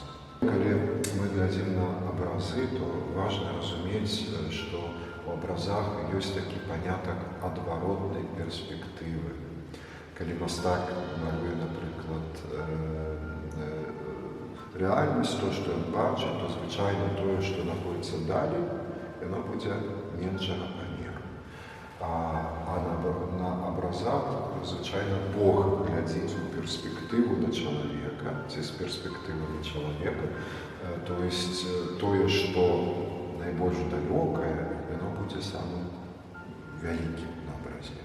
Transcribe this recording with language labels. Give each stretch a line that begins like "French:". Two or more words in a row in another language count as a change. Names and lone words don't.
Ukrainian: Коли ми глядим на образи, то важно розуміти, що в образах є такий поняток відворотної перспективи. Коли мастак малює, наприклад, реальність, то, що він бачить, то, звичайно, те, що знаходиться далі, воно буде меншого поміру.
Belarusian: на абразах, звычайна, Бог глядзіць у перспектыву на чалавека, ці з перспектывы на чалавека. То есть тое, што найбольш далёкае, яно будзе самым вялікім на абразе.